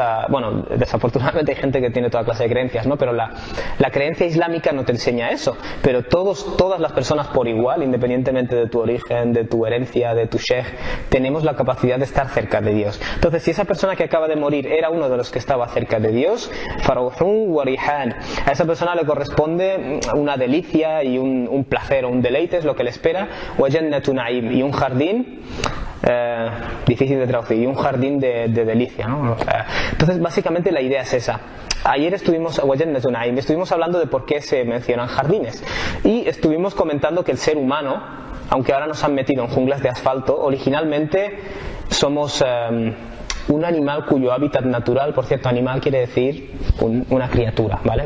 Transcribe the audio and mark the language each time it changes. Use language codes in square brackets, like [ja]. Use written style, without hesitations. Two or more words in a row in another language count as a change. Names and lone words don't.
[es] Bueno, desafortunadamente hay gente que tiene toda clase de creencias, ¿no? Pero la creencia islámica no te enseña eso. Pero todas las personas por igual, independientemente de tu origen, de tu herencia, de tu sheikh, tenemos la capacidad de estar cerca de Dios. Entonces, si esa persona que acaba de morir era uno de los que estaba cerca de Dios, [ar] فروح وريحان, [es] a esa persona le corresponde una delicia y un placer o un deleite, es lo que le espera, [ar] وجنة نعيم, [es] y un jardín difícil de traducir, y un jardín de delicia, ¿no? Entonces básicamente la idea es esa. Ayer estuvimos hablando de por qué se mencionan jardines, y estuvimos comentando que el ser humano, aunque ahora nos han metido en junglas de asfalto, originalmente somos un animal cuyo hábitat natural, por cierto, animal quiere decir una criatura, ¿vale?